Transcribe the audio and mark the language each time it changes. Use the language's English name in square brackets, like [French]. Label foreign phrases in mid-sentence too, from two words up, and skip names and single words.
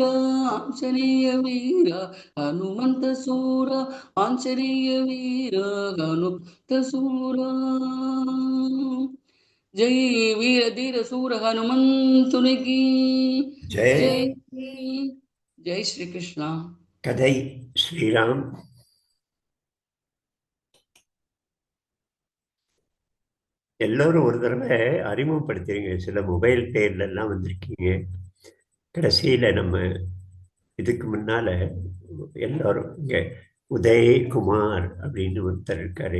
[Kannada] ಆಂಜನೇಯ ವೀರ ಹನುಮಂತ ಸೂರ. ಆಂಜನೇಯ ವೀರ ಹನುಮಂತ ಸೂರ. ಜೈ ವೀರ ಧೀರ ಸೂರ ಹನುಮಂತುನಿಗೆ [Tamil] ஜெய். [Kannada] ಜೈ. ಜೈ ಶ್ರೀ ಕೃಷ್ಣ. [Tamil] கதை ஸ்ரீராம். எல்லோரும் ஒரு தடவை அறிமுகப்படுத்துறீங்க. சில மொபைல் பேர்ல எல்லாம் வந்திருக்கீங்க. கடைசியில நம்ம இதுக்கு முன்னால எல்லாரும் இங்க உதயகுமார் அப்படின்னு ஒருத்தர் இருக்காரு.